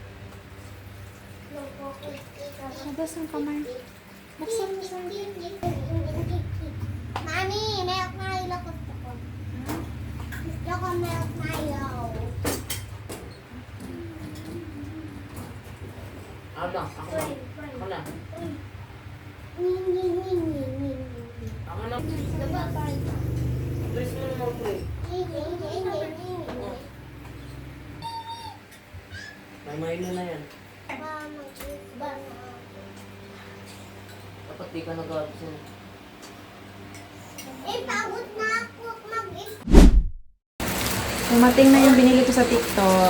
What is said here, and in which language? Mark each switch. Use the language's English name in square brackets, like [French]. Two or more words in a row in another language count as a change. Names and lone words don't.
[Filipino] Labas ang kamay. Buksan mo sa Mami, milk Milo gusto ko. Gusto ko milk Milo. Ako lang. Ako lang. Ako lang. Ning, ning, ning, ning, ning, ning. Ako lang. Please mo naman po eh. Ning, ning, ning, ning, ning. May Milo na yan. Mama, banana. Dapat di ka nag-absent. Pagod na ako mag-is. Dumating na yung binili ko sa TikTok.